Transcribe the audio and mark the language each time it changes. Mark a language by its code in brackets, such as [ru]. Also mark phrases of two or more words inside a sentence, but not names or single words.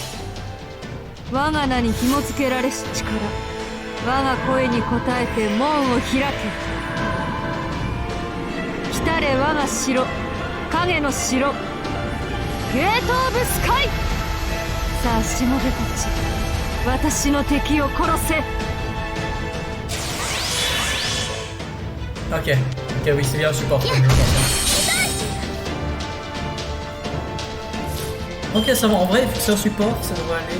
[ja] 我が名に紐付けられし力、我が声に応えて門を開け。来たれ我が城、影の城、ゲートオブスカイ。さあしもべたち、私の敵を殺せ。 [fr] Ok, oui, c'est bien le support comme je pensais. Ok, ça va, en vrai, c'est un support, ça devrait aller.